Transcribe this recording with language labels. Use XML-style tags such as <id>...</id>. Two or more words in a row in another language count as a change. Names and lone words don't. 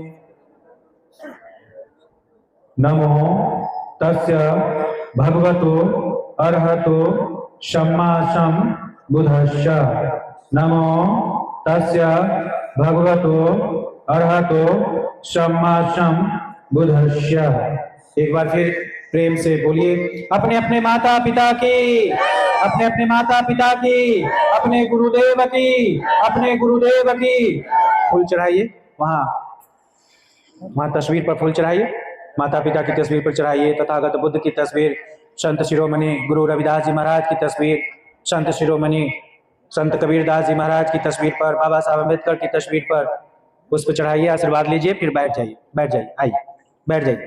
<pi>नमो तस्य भगवतो अरहतो सम्मा सम्बुद्धस्य। नमो तस्य भगवतो अरहतो सम्मा सम्बुद्धस्य।</pi> <hi>एक बार फिर प्रेम से बोलिए, अपने अपने माता पिता की, अपने अपने माता पिता की, अपने गुरुदेव की, अपने गुरुदेव की। फूल चढ़ाइए, वहां तस्वीर पर फूल चढ़ाइए, माता पिता की तस्वीर पर चढ़ाइए, तथागत बुद्ध की तस्वीर, संत शिरोमणि गुरु रविदास जी महाराज की तस्वीर, संत शिरोमणि संत कबीरदास जी महाराज की तस्वीर पर, बाबा साहब अम्बेडकर की तस्वीर पर उस पर चढ़ाइए, आशीर्वाद लीजिए, फिर बैठ जाइए, बैठ जाइए, आइए बैठ जाइए।</hi>